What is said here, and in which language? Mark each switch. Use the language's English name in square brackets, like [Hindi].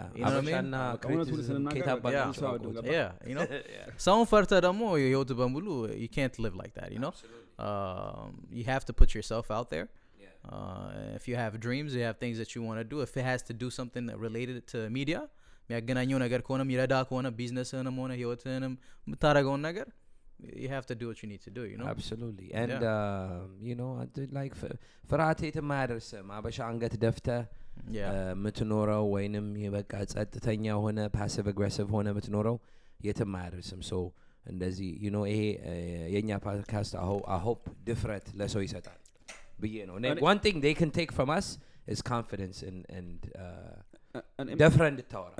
[Amharic] አበሻና criticism ከታባሉ [English] you know ሰውን ፈርተህ ደግሞ ህይወት በሙሉ you can't live like that you know you have to put yourself out there if you have dreams you have things that you want to do if it has to do something related to media [Amharic] የሚያገናኘው ነገር ከሆነም ይረዳ ከሆነ ቢዝነስህንም ሆነ ህይወትህንም የምታደርገውን ነገር [English] you have to do what you need to do you know [Amharic] absolutely and you know like ፍርሃት የትም አያደርስም አበሻ አንገት ደፍተህ የምትኖረው ወይንም በቃ ጸጥተኛ ሆነ passive aggressive ሆነ የምትኖረው የትም አያደርስም so እንደዚህ you know ይሄ የኛ ፖድካስት I hope ድፍረት ለሰው ይሰጣል ብዬ ነው [English] one thing they can take from us is confidence [Amharic] and ደፍረህ እንድታወራ